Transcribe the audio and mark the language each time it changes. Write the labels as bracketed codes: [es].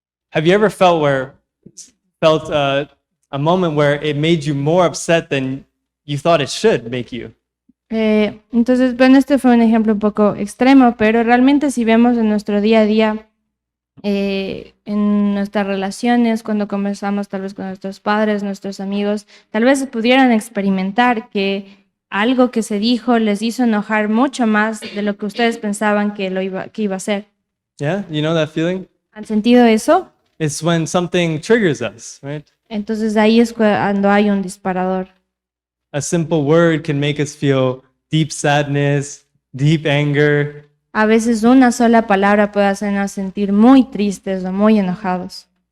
[en] Have you ever felt a moment where it made you more upset than you thought it should make you? [es] Entonces, bueno, este fue un ejemplo un poco extremo, pero realmente si vemos en nuestro día a día, en nuestras relaciones, cuando conversamos tal vez con nuestros padres, nuestros amigos, tal vez pudieran experimentar que algo que se dijo les hizo enojar mucho más de lo que ustedes pensaban que iba a ser. [en] Yeah, you know that feeling? [es] ¿Han sentido eso? [en] It's when something triggers us, right? [es] Entonces ahí es cuando hay un disparador. [en] A simple word can make us feel deep sadness, deep anger. [es] A veces una sola palabra puede hacernos sentir muy tristes o muy enojados.